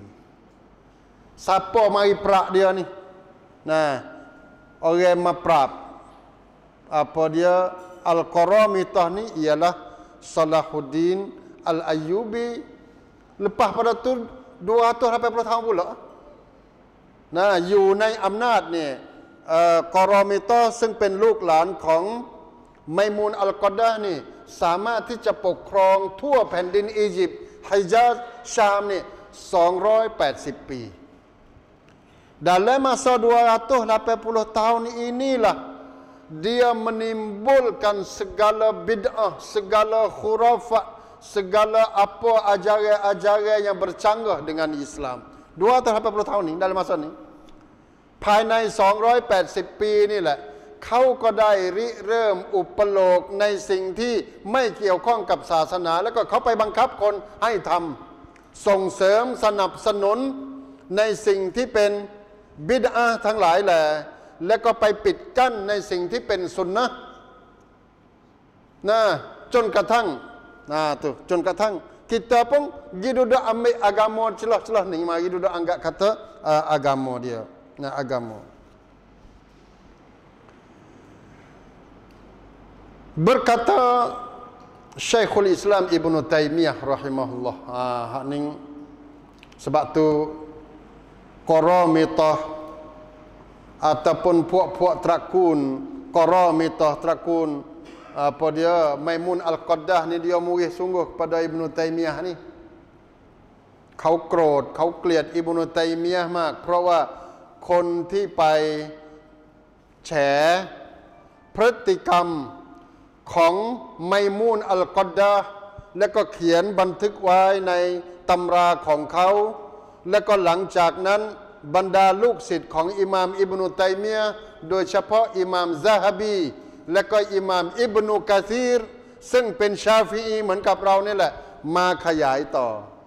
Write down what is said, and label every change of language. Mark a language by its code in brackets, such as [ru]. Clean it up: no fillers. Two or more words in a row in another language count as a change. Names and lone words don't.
[ms] Siapa mari perak dia ni? Nah, orang maprap apa dia Al-Qaramitah ni ialah Salahuddin Al-Ayyubi. Lepas pada tu 280 tahun pula. Nah, [th] อยู่ในอำนาจเนี่ยกอรอมิตอซึ่งเป็นลูกหลาน ของไมมูนอัลกอดะห์นี่สามารถที่จะปกครองทั่วแผ่นดินอียิปต์ฮิญาซชามนี่280 ปี [ms] Dalam masa 280 tahun inilah dia menimbulkan segala bid'ah, segala khurafat, segala apa ajaran-ajaran yang bercanggah dengan Islam. 280 tahun ni dalam masa ni [th] ภายใน280 ปีนี่แหละเขาก็ได้ริเริ่มอุปโลกในสิ่ง ที่ไม่เกี่ยวข้องกับศาสนาแล้วก็เขาไปบังคับคนให้ทำส่งเสริมสนับสนุนในสิ่งที่เป็นบิดอะห์ทั้งหลายแหละแล้วก็ไปปิดกั้นในสิ่งที่เป็นสุนนะห์นะจนกระทั่งจนกระทั่ง [ms] kita pun gidudak ambil agama celah-celah ni mari gidudak anggap kata agama dia agama. Berkata Syekhul Islam Ibn Taymiyah rahimahullah, hak ni sebab tu Qaramitah ataupun puak-puak terakun Qaramitah, terakun apa dia Maimun Al-Qaddah ni dia murih sungguh kepada Ibn Taymiyah ni. [th] เขาโกรธเขาเกลียดอิบนุตัยมียะห์มากเพราะว่าคนที่ไปแฉพฤติกรร มของไมมูนอัลกอดดะห์และก็เขียนบันทึกไว้ในตำราของเขาและก็หลังจากนั้นบรรดาลูกศิษย์ของอิหม่ามอิบนุตัยมียะห์โดยเฉพาะอิหม่ามซะฮะบีและก็อิหม่ามอิบนุกะซีรซึ่งเป็นชาฟิอีเหมือนกับเรานี่แหละมาขยายต่อ